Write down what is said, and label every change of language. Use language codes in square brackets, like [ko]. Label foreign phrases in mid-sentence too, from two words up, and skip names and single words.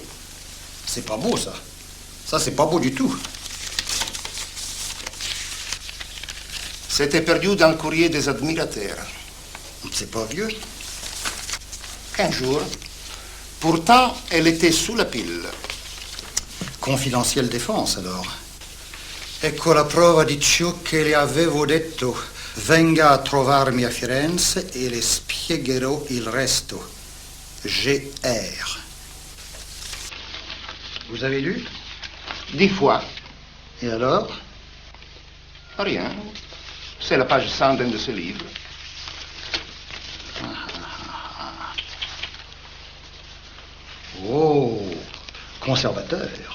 [fr] C'est pas beau, ça. Ça, c'est pas beau du tout. C'était perdu dans le courrier des admirateurs. C'est pas vieux. 15 jours. Pourtant, elle était sous la pile. Confidentielle défense, alors. [it] Ecco la prova di ciò che le avevo detto. Venga a trovarmi a Firenze e le spiegherò il resto. GR. [fr] Vous avez lu? 10 fois. Et alors? Rien. C'est la page 100 d'un de ce livre. Oh, conservateur.